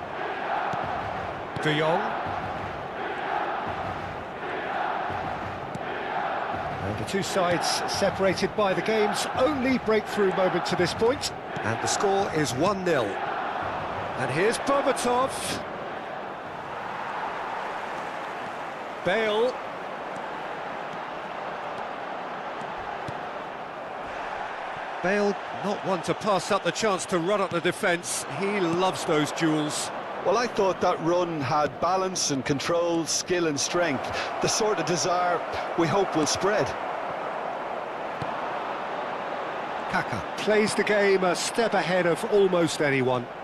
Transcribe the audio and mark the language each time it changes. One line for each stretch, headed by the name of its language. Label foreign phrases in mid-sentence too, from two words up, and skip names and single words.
English: De Jong. And the two sides separated by the game's only breakthrough moment to this point. And the score is 1-0. And here's Berbatov. Bale. Bale, not one to pass up the chance to run at the defence. He loves those duels. Well, I thought that run had balance and control, skill and strength. The sort of desire we hope will spread. Kaka plays the game a step ahead of almost anyone.